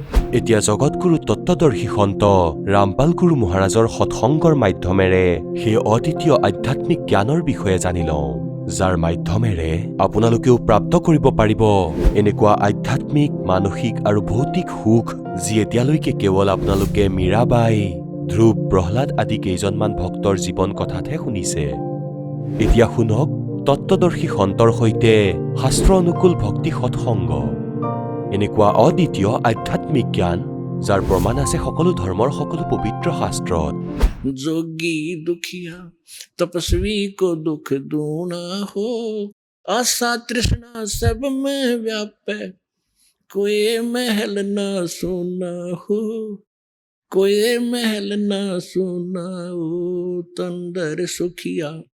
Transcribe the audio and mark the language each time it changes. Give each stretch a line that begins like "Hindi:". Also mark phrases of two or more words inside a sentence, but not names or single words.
Assamese: এতিয়া জগতগুৰু তত্ত্বদৰ্শী সন্ত ৰামপাল গুৰু মহাৰাজৰ সৎসংগৰ মাধ্যমেৰে সেই অদ্বিতীয় আধ্যাত্মিক জ্ঞানৰ বিষয়ে জানি লওঁ, যাৰ মাধ্যমেৰে আপোনালোকেও প্ৰাপ্ত কৰিব পাৰিব এনেকুৱা আধ্যাত্মিক, মানসিক আৰু ভৌতিক সুখ, যি এতিয়ালৈকে কেৱল আপোনালোকে মীৰাবাই, ধ্ৰুৱ, প্ৰহ্লাদ আদি কেইজনমান ভক্তৰ জীৱন কথাতহে শুনিছে। এতিয়া শুনক তত্ত্বদৰ্শী সন্তৰ সৈতে শাস্ত্ৰ অনুকূল ভক্তি সৎসংগ, এনেকুৱা অদ্বিতীয় আধ্যাত্মিক জ্ঞান, যাৰ প্ৰমাণ আছে সকলো ধৰ্মৰ সকলো পবিত্ৰ শাস্ত্ৰত।
Hindi: जोगी दुखिया तपस्वी को दुख दूना हो, आशा तृष्णा सब में व्यापे, कोई महल न सुना हो, कोई महल न सुना हो, तंदर सुखिया